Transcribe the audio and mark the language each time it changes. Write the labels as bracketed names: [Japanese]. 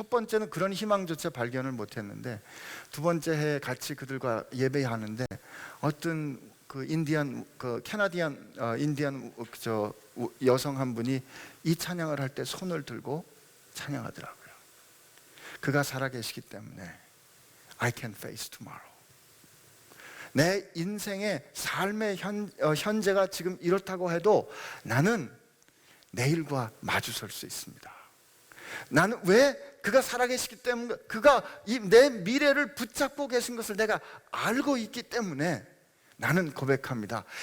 [Korean] 첫 번째는 그런 희망조차 발견을 못했는데 두 번째 해에 같이 그들과 예배하는데 어떤 그 인디안 그 캐나디안 인디안 저 여성 한 분이 이 찬양을 할 때 손을 들고 찬양하더라고요. 그가 살아계시기 때문에 [English] I can face tomorrow. [Korean] 내 인생의 삶의 현재가 지금 이렇다고 해도 나는 내일과 마주설 수 있습니다. 나는 왜? 그가 살아계시기 때문에 그가 내 미래를 붙잡고 계신 것을 내가 알고 있기 때문에 나는 고백합니다.